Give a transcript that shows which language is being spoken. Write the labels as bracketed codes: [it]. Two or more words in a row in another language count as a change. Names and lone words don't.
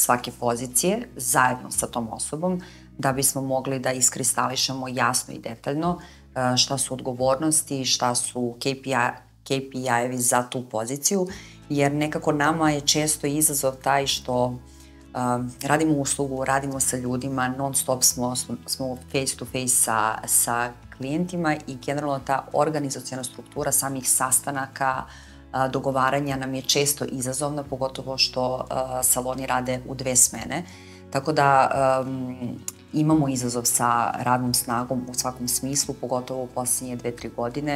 [sr] svake pozicije zajedno sa tom osobom, da bismo mogli da iskristališemo jasno i detaljno šta su odgovornosti, šta su KPI-evi za tu poziciju, jer nekako nama je često izazov taj što radimo uslugu, radimo sa ljudima, non stop smo [en] face to face [sr] sa klijentima i generalno ta organizacijona struktura samih sastanaka, dogovaranja nam je često izazovna, pogotovo što saloni rade u 2 smene. Tako da imamo izazov sa radnom snagom u svakom smislu, pogotovo u poslednje 2-3 godine.